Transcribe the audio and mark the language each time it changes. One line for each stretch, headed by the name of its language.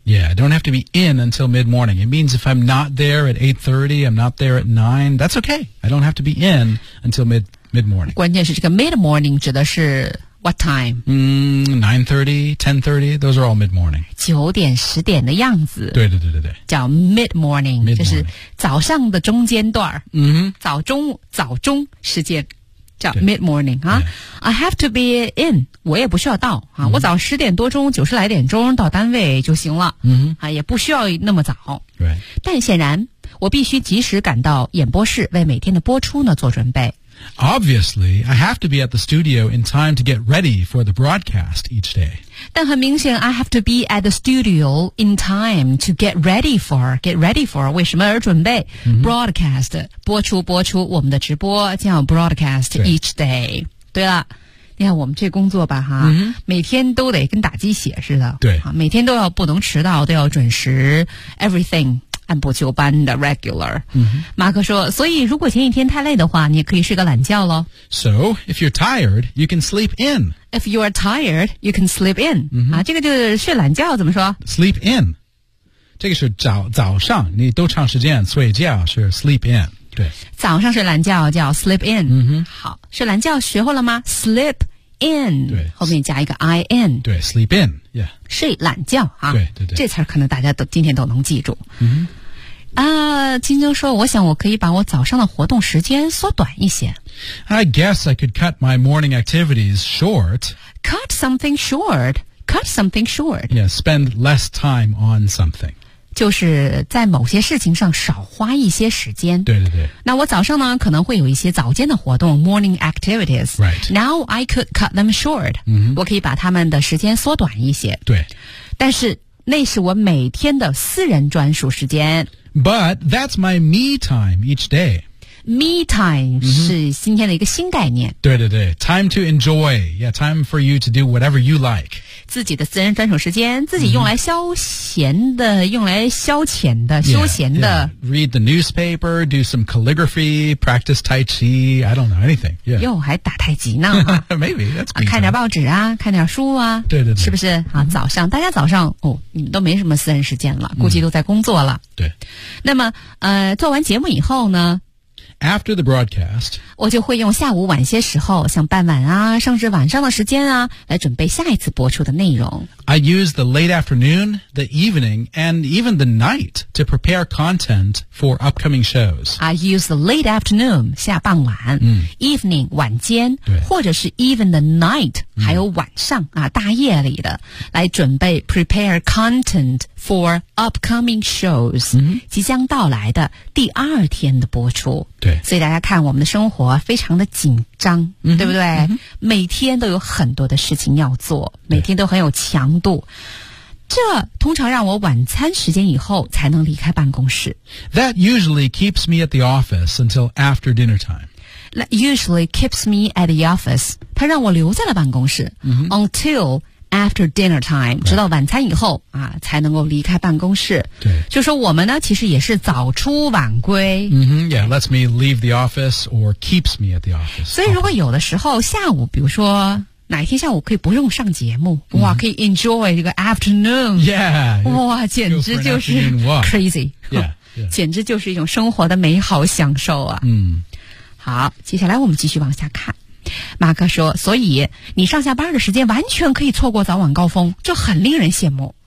English: ?Yeah, I don't have to be in until mid-morning. It means if I'm not there at 8:30, I'm not there at 9, that's okay. I don't have to be in until mid-morning.
Chinese: 关键是这个 mid-morning 指的是
English: What time? 9:30, 10:30, those are all mid-morning.
Chinese: 9点10点的样子。对对对对对。叫 mid-morning, 就是早上的中间段。早中时间。叫 mid morning 啊。
English: I have to be in，
Chinese: 我也不需要到啊，我早十点多钟、九十来点钟到单位就行了。嗯，啊，也不需要那么早。
English: Right.
Chinese: 但显然，我必须及时赶到演播室为每天的播出呢做准备。 Obviously, I have to be at the studio in time to get ready for the broadcast each day. 但很明显
English: ，I have to be at the studio in time to get ready for. Get ready for
Chinese: 为什么而准备、 mm-hmm. broadcast 播出我们的直播叫
English: broadcast each day。
Chinese: 对了，你看我们这工作吧，哈， mm-hmm. 每天都得跟打鸡血似的。对，每天都要不能迟到，都要准时。
English: Everything.
Chinese: 按部就班的 regular、 mm-hmm. 马克说所以如果前一天太累的话你也可以睡个懒觉咯
English: So, if you're tired, you can sleep in If you are tired, you can sleep in、 mm-hmm.
Chinese: 啊、这个就是睡懒觉怎么说 Sleep in 这个是 早上你都长时间睡觉是 sleep in 对早上睡懒觉叫 sleep in、 mm-hmm. 好睡懒觉学会了吗 sleep in 对后面加一个 in
English: 对 sleep in Yeah.
Chinese: 睡懒觉啊对对对这词儿可能大家都今天都能记住、 mm-hmm. 金晶说我想我可以把我早上的活动时间缩短一些
English: I guess I could cut my morning activities short Cut something short Cut something short Yeah, spend less time on something
Chinese: 就是在某些事情上少花一些时间对对对那我早上呢可能会有一些早间的活动 morning activities
English: Right. Now I could cut them short、 mm-hmm.
Chinese: 我可以把他们的时间缩短一些对但是那是我每天的私人专属时间
English: But that's my me time each day
Chinese: Me time、mm-hmm. 是今天的一个新概念。
English: 对对对 ，time to enjoy， yeah， time for you to do whatever you like。
Chinese: 自己的私人专属时间，自己用来消闲的， mm-hmm. 用来消遣的，
English: yeah,
Chinese: 休闲的。
English: Yeah. Read the newspaper, do some calligraphy, practice tai chi. I don't know anything. Yeah.
Chinese: 又还打太极呢
English: ？Maybe that's、
Chinese: 啊、看点报纸啊，看点书啊。对对对，是不是啊？早上、mm-hmm. 大家早上哦，你们都没什么私人时间了，估计都在工作了。 Mm-hmm. 对。那么做完节目以后呢？
English: After the broadcast,
Chinese: 我就会用下午晚些时候，像傍晚啊，甚至晚上的时间啊，来准备下一次播出的内容。
English: I use the late afternoon, the evening, and even the night to prepare content for upcoming shows. I use the late afternoon,
Chinese: 下傍晚、 mm. evening, 晚间对或者是
English: even the night,、mm.
Chinese: 还有晚上啊，大夜里的来准备
English: prepare content for upcoming shows,、 mm-hmm.
Chinese: 即将到来的第二天的播出。对，所以大家看我们的生活非常的紧张、嗯、对不对、嗯、每天都有很多的事情要做每天都很有强度这通常让我晚餐时间以后才能离开办公室
English: That usually keeps me at the office until after dinner time That usually keeps me at the office
Chinese: 它让我留在了办公室、嗯、
English: UntilAfter dinner time,、 right.
Chinese: 直到晚餐以后啊，才能够离开办公室。对，就说我们呢，其实也是早出晚归。
English: Mm-hmm, yeah, lets me leave the office or keeps me at the office.
Chinese: 所以如果有的时候下午，比如说哪一天下午可以不用上节目，哇、 mm-hmm. ，可以 enjoy 这个 afternoon.
English: Yeah,
Chinese: 哇，简直就是 crazy.
English: Yeah, yeah.
Chinese: 简直就是一种生活的美好享受啊。嗯、mm-hmm. ，好，接下来我们继续往下看。马克说所以你上下班的时间完全可以错过早晚高峰这很令人羡慕